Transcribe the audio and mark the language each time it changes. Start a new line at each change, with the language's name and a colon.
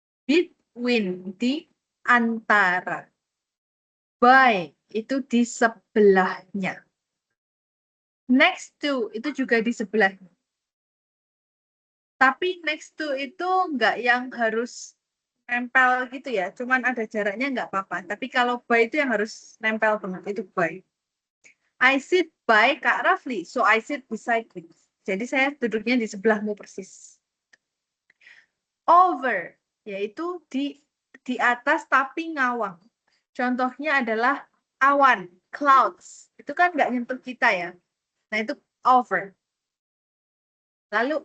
Indonesian: Between, di antara. By, itu di sebelahnya. Next to, itu juga di sebelahnya. Tapi next to itu nggak yang harus nempel gitu ya, cuman ada jaraknya nggak apa-apa. Tapi kalau by itu yang harus nempel banget, itu by.
English: I sit by Kak Rafli, so I sit beside you.
Indonesian: Jadi saya duduknya di sebelahmu persis. Over, yaitu di atas tapi ngawang. Contohnya adalah awan, clouds. Itu kan nggak nyentuh kita ya. Nah itu over. Lalu